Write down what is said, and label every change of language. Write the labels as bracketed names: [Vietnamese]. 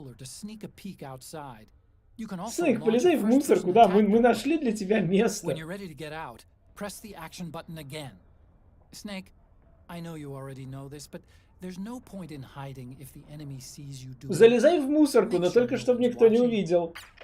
[Russian] Снейк, полезай в мусор, куда мы нашли для тебя место. [English] When you're ready to get out, press the action button again. Snake, I know you already know this, but there's no point in hiding if the enemy sees you do it. [Russian] Залезай в мусорку, но только чтобы никто не увидел.